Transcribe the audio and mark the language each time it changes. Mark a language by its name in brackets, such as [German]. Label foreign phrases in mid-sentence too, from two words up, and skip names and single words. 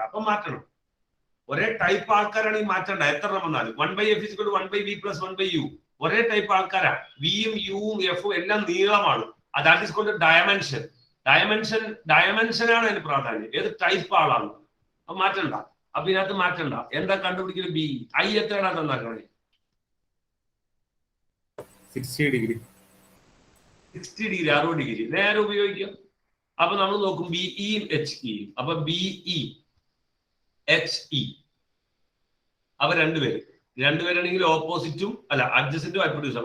[Malayalam] അപ്പൊ മാറ്റണം. ഒരേ ടൈപ്പ് ആൾക്കാരാണ് ഈ മാറ്റേണ്ട. എത്ര എണ്ണം വന്നാലും 1/F = 1/V + 1/U. ഒരേ ടൈപ്പ് ആൾക്കാരാ. Vയും Uവും Fഉം എല്ലാം നീളമാണ്. [English] that is called dimension. [Malayalam] ഡയമെൻഷനാണ് അതിന് പ്രാധാന്യം. ഏത് ടൈപ്പ് ആളാണ് അപ്പൊ മാറ്റണ്ട. അപ്പൊ ഇതിനകത്ത് മാറ്റണ്ട. എന്താ കണ്ടുപിടിക്കല്? BE. I എത്രയാണ് തന്നാക്കണേ? 60 ഡിഗ്രി 60 ഡിഗ്രി നേരെ ഉപയോഗിക്കാം. അപ്പൊ നമ്മൾ നോക്കും BEയും HEയും. അപ്പൊ BE HE അവ രണ്ടുപേരാണെങ്കിൽ ഓപ്പോസിറ്റും അല്ല അഡ്ജസന്റും ഹൈപ്പോട്ടന്യൂസും.